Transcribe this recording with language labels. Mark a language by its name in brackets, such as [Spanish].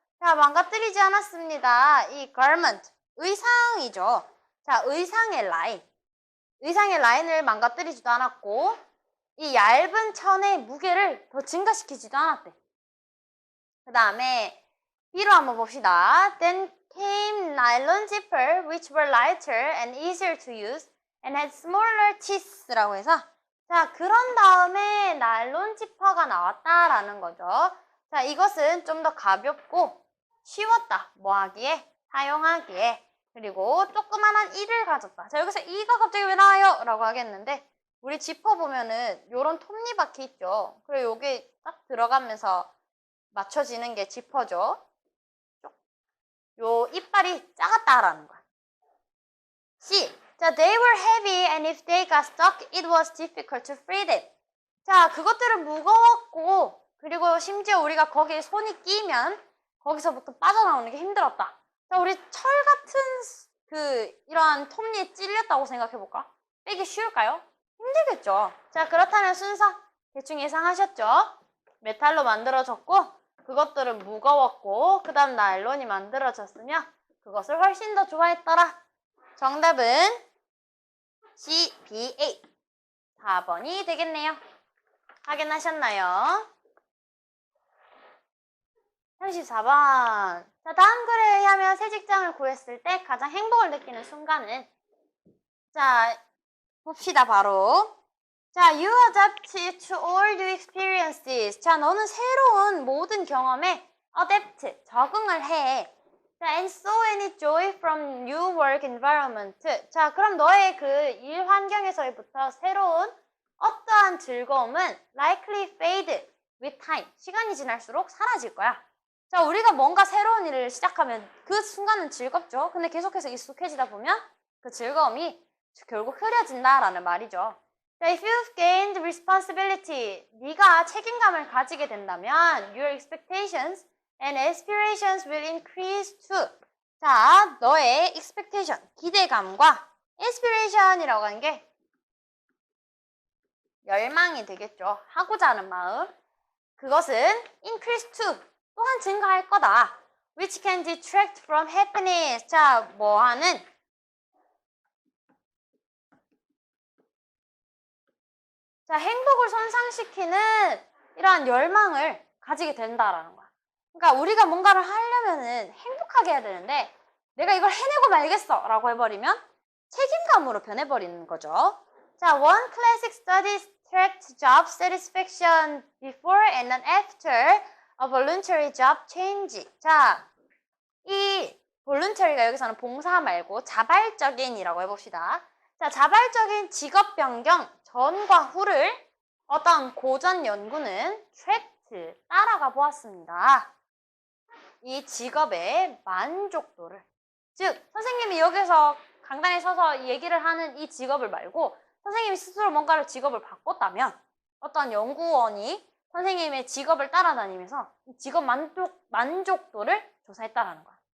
[Korean] 자, 망가뜨리지 않았습니다. 이 garment, 의상이죠. 자, 의상의 라인을 망가뜨리지도 않았고 이 얇은 천의 무게를 더 증가시키지도 않았대. 그 다음에 B로 한번 봅시다. [English] Then came nylon zipper which were lighter and easier to use and had smaller teeth [Korean] 라고 해서 자, 그런 다음에 나일론 지퍼가 나왔다라는 거죠. 자, 이것은 좀 더 가볍고 쉬웠다. 뭐 하기에? 사용하기에. 그리고 조그만한 이를 가졌다. 자, 여기서 이가 갑자기 왜 나와요? 라고 하겠는데 우리 지퍼 보면은 요런 톱니바퀴 있죠. 그리고 요게 딱 들어가면서 맞춰지는 게 지퍼죠. 요 이빨이 작았다라는 거야. C. [English] 자, they were heavy and if they got stuck, it was difficult to free them. [Korean] 자, 그것들은 무거웠고 그리고 심지어 우리가 거기에 손이 끼면 거기서부터 빠져나오는 게 힘들었다. 자, 우리 철 같은 이러한 톱니에 찔렸다고 생각해볼까? 빼기 쉬울까요? 힘들겠죠. 자, 그렇다면 순서 대충 예상하셨죠? 메탈로 만들어졌고 그것들은 무거웠고 그 다음 나일론이 만들어졌으며 그것을 훨씬 더 좋아했더라. 정답은 C, B, A 4번이 되겠네요. 확인하셨나요? 34번. 자, 다음 글에 의하면 새 직장을 구했을 때 가장 행복을 느끼는 순간은 자, 봅시다 바로. [English] 자, you adapt to all new experiences. [Korean] 자, 너는 새로운 모든 경험에 adapt, 적응을 해. [English] 자, and so any joy from new work environment. [Korean] 자, 그럼 너의 그 일 환경에서부터 새로운 어떠한 즐거움은 [English] likely fade with time. [Korean] 시간이 지날수록 사라질 거야. 자, 우리가 뭔가 새로운 일을 시작하면 그 순간은 즐겁죠. 근데 계속해서 익숙해지다 보면 그 즐거움이 결국 흐려진다라는 말이죠. [English] 자, if you've gained responsibility, [Korean] 네가 책임감을 가지게 된다면 [English] your expectations and aspirations will increase too. [Korean] 자, 너의 expectation, 기대감과 aspiration이라고 하는 게 열망이 되겠죠. 하고자 하는 마음. 그것은 [English] increase too. [Korean] 또한 증가할 거다. [English] Which can detract from happiness. [Korean] 자, 뭐 하는? 자, 행복을 손상시키는 이러한 열망을 가지게 된다라는 거야. 그러니까 우리가 뭔가를 하려면은 행복하게 해야 되는데 내가 이걸 해내고 말겠어 라고 해버리면 책임감으로 변해버리는 거죠. [English] 자, one classic study tracked job satisfaction before and after a voluntary job change. [Korean] 자, 이 voluntary가 여기서는 봉사 말고 자발적인이라고 해봅시다. 자, 자발적인 직업 변경 전과 후를 어떤 고전 연구는 tracked, 따라가 보았습니다. 이 직업의 만족도를. 즉, 선생님이 여기서 강단에 서서 얘기를 하는 이 직업을 말고 선생님이 스스로 뭔가를 직업을 바꿨다면 어떤 연구원이 선생님의 직업을 따라다니면서 이 직업 만족도를 조사했다라는 거야.